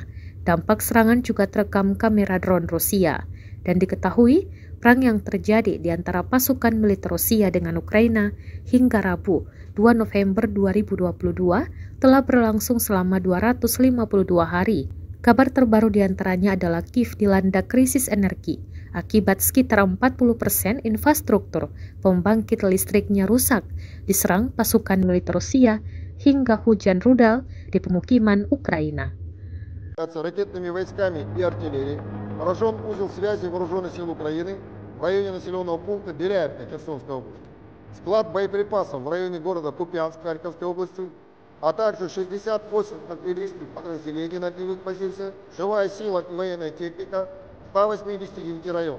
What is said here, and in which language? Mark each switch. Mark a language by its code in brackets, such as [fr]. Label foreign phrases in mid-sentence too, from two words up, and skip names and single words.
[id] Dampak serangan juga terekam kamera drone Rusia, dan diketahui perang yang terjadi di antara pasukan militer Rusia dengan Ukraina hingga Rabu 2 November 2022 telah berlangsung selama 252 hari. Kabar terbaru diantaranya adalah Kiev dilanda krisis energi akibat sekitar 40% infrastruktur pembangkit listriknya rusak diserang pasukan militer Rusia hingga hujan rudal di pemukiman Ukraina. [ru] Ракетными войсками и артиллерией поражен узел связи вооруженных сил Украины в районе населенного пункта Беляевка Херсонской области, склад боеприпасов в районе города Купянск Харьковской области, а также 68 артиллерийских подразделений на огневых позициях, живая сила и военная техника, 189 районов.